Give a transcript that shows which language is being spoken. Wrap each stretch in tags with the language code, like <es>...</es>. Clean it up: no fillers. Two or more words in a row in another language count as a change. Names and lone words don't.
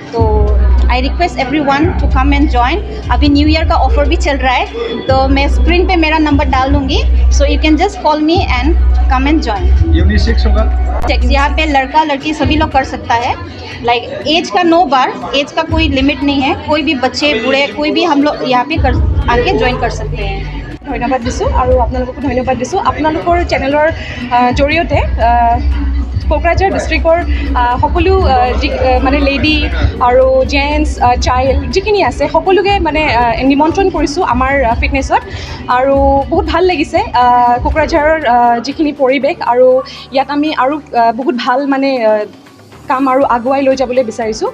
<en>तो I request everyone to come and join.</en> <hi>अभी न्यू ईयर का ऑफर भी चल रहा है, तो मैं स्क्रीन पे मेरा नंबर डाल दूंगी,</hi> <en>so you can just call me and come and join.</en> <hi>यूनिसेक्स होगा, यहाँ पे लड़का लड़की सभी लोग कर सकता है। एज का</hi> <en>no bar,</en> <hi>एज का कोई लिमिट नहीं है, कोई भी बच्चे बूढ़े कोई भी हम लोग यहाँ पे आके ज्वाइन कर सकते हैं।</hi> <as>धन्यवाद दिছোঁ আৰু আপোনালোককো ধন্যবাদ দিছোঁ। আপোনালোকৰ চেনেলৰ জৰিয়তে কোকৰাঝাৰ ডিষ্ট্ৰিক্টৰ সকলো মানে লেডি আৰু জেণ্টছ চাইল্ড যিখিনি আছে সকলোকে মানে নিমন্ত্ৰণ কৰিছোঁ আমাৰ ফিটনেছত। আৰু বহুত ভাল লাগিছে কোকৰাঝাৰৰ যিখিনি পৰিৱেশ, আৰু ইয়াত আমি আৰু বহুত ভাল মানে কাম আৰু আগুৱাই লৈ যাবলৈ বিচাৰিছোঁ।</as>